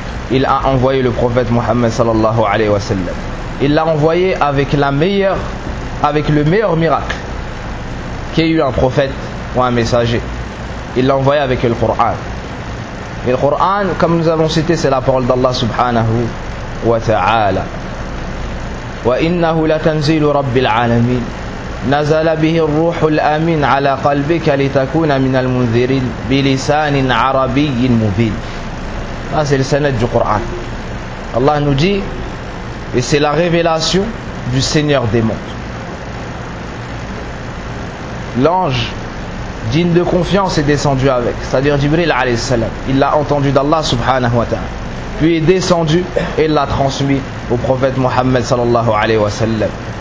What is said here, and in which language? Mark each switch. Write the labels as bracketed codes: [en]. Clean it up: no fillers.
[fr] Il a envoyé le prophète Muhammad sallallahu alayhi wa sallam. Il l'a envoyé avec la meilleure, avec le meilleur miracle qu'ait eu un prophète ou un messager. Il l'a envoyé avec le Coran. Et le Coran, comme nous avons cité, c'est la parole d'Allah subhanahu wa ta'ala. [ar] وإنه لتنزيل رب العالمين نزل به الروح الأمين على قلبك لتكون من المنذرين بلسان عربي مبين. [fr] هذا السند du Coran. Allah nous dit, et c'est la révélation du Seigneur des mondes. L'ange digne de confiance est descendu avec, c'est-à-dire Jibril alayhi salam. Il l'a entendu d'Allah subhanahu wa ta'ala. Puis est descendu et l'a transmis au prophète Mohammed sallallahu alayhi wa sallam.